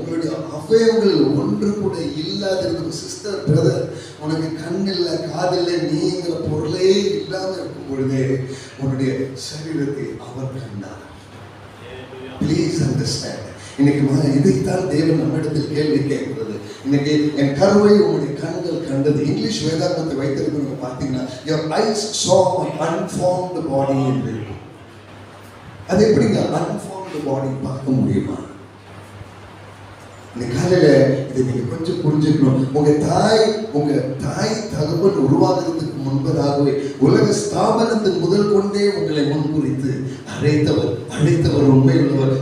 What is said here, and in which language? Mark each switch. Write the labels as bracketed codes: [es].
[ta] உங்களுடைய அவயவங்கள் ஒன்று கூட இல்லாதிருக்கும். சிஸ்டர், பிரதர், உனக்கு கண் இல்லை, காது இல்லை, நீங்கிற பொருளே இல்லாம இருக்கும் பொழுதே உன்னுடைய சரீரத்தை அவர் கண்டார். [en] Please understand. [ta] இன்னைக்கு இதைத்தான் தேவன் நம்மிடத்தில் கேள்வி கேட்கிறது. இன்னைக்கு என் கருவை உங்களுடைய கண்கள் கண்டது. இங்கிலீஷ் வேதாகமத்தை வைத்திருக்கிறவங்க பார்த்தீங்கன்னா, [en] your eyes saw my unformed body [ta] என்று. அது எப்படிங்க [en] unformed body [ta] பார்க்க முடியுமா? இந்த காலையில இதை நீங்க கொஞ்சம் புரிஞ்சுக்கணும். உங்க தாய் தகவல் உருவாக்குறதுக்கு முன்பதாகவே, உலக ஸ்தாபனத்தின் முதல் கொண்டே உங்களை முன்குறித்து அழைத்தவர் உண்மை உள்ளவர்.